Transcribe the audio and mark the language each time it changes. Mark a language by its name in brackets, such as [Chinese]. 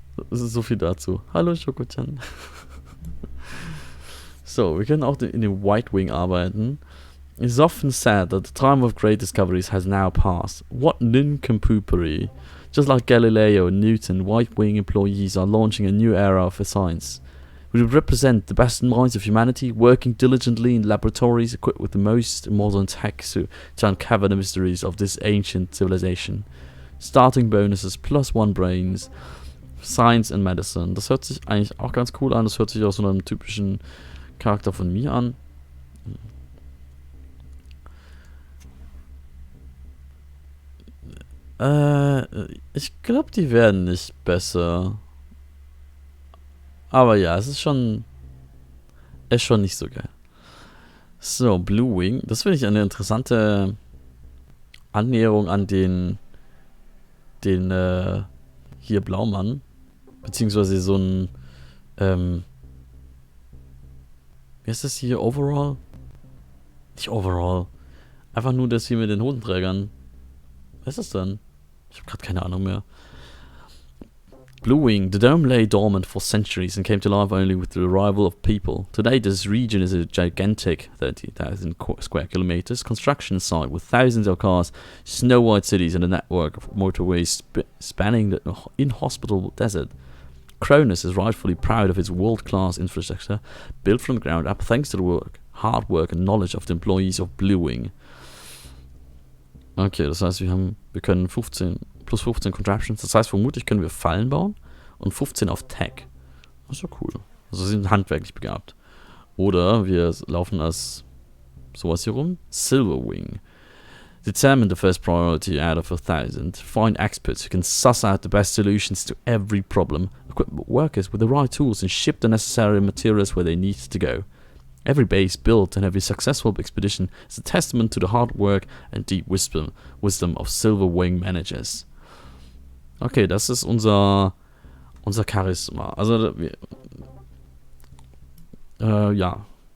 [German] Das ist so viel dazu. Hallo Schoko-chan. So, wir können auch in dem White Wing arbeiten. [English] It is often said that the time of great discoveries has now passed. What nincompoopry. Just like Galileo and Newton, White Wing employees are launching a new era for science. We represent the best minds of humanity, working diligently in laboratories equipped with the most modern tech to uncover the mysteries of this ancient civilization. Starting bonuses +1 Brains, Science and Medicine. [German] Das hört sich eigentlich auch ganz cool an. Das hört sich auch so einem typischen Charakter von mir an. Ich glaube, die werden nicht besser. Aber ja, es ist schon nicht so geil. So, Blue Wing. Das finde ich eine interessante Annäherung an den hier Blaumann. Beziehungsweise so ein, wie heißt das hier? Overall? Nicht Overall. Einfach nur das hier mit den Hosenträgern. Was ist das denn? Ich habe gerade keine Ahnung mehr. [English] Blue Wing, the dome lay dormant for centuries and came to life only with the arrival of people. Today, this region is a gigantic 30,000 square kilometers construction site with thousands of cars, snow-white cities, and a network of motorways spanning the inhospitable desert. Cronus is rightfully proud of its world-class infrastructure, built from the ground up thanks to the hard work and knowledge of the employees of Blue Wing. [German] Okay, das heißt, wir können 15 plus 15 Contraptions. Das heißt, vermutlich können wir Fallen bauen und 15 auf Tech. Das ist ja cool. Also sie sind handwerklich begabt. Oder wir laufen als sowas hier rum. [English] Silverwing. Determine the first priority out of 1,000. Find experts who can suss out the best solutions to every problem. Equip workers with the right tools and ship the necessary materials where they need to go. Every base built and every successful expedition is a testament to the hard work and deep wisdom of Silverwing managers. [German] Okay, das ist unser Charisma. Also, ja.